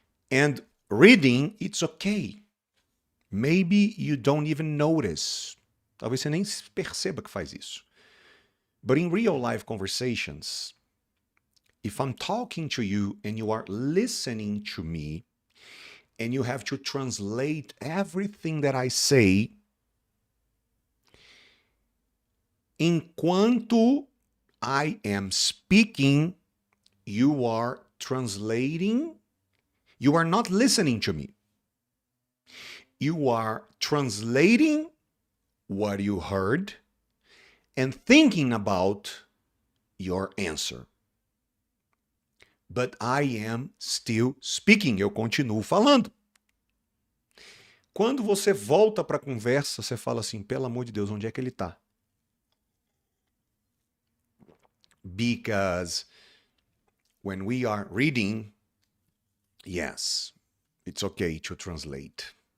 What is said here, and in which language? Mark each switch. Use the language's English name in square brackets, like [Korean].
[English] And reading, it's okay. Maybe you don't even notice. [Portuguese] Talvez você nem perceba que faz isso. [English] But in real life conversations, if I'm talking to you and you are listening to me and you have to translate everything that I say, [Portuguese] enquanto [English] I am speaking, you are translating. You are not listening to me. You are translating what you heard and thinking about your answer. But I am still speaking. [Portuguese] Eu continuo falando. Quando você volta para a conversa, você fala assim, pelo amor de Deus, onde é que ele está? [English] Because when we are reading, yes, it's okay to translate.